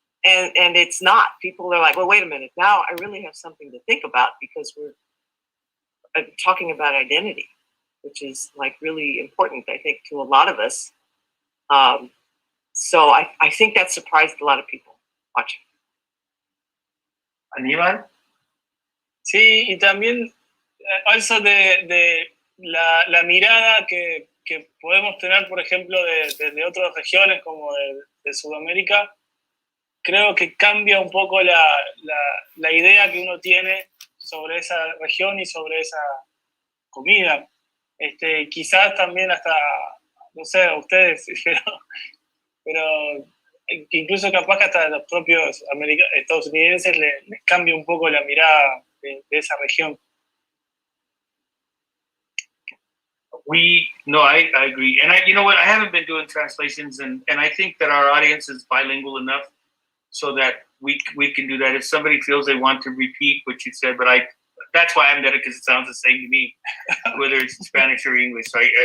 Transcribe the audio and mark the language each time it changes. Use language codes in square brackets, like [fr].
[en] and it's not. People are like, well, wait a minute. Now I really have something to think about because we're talking about identity, which is like really important, I think, to a lot of us. So I think that surprised a lot of people watching. Anibal? [es] Sí, y también [en] also [es] de la mirada que podemos tener, por ejemplo, desde otras regiones como de Sudamérica, creo que cambia un poco la idea que uno tiene sobre esa región y sobre esa comida. Quizás también hasta, no sé, ustedes, pero incluso capaz que hasta los propios estadounidenses les cambia un poco la mirada de esa región. [en] I agree. And you know what? I haven't been doing translations, and I think that our audience is bilingual enough so that we can do that. If somebody feels they want to repeat what you said, but that's why I'm there, because it sounds the same to me, whether it's Spanish or English, right?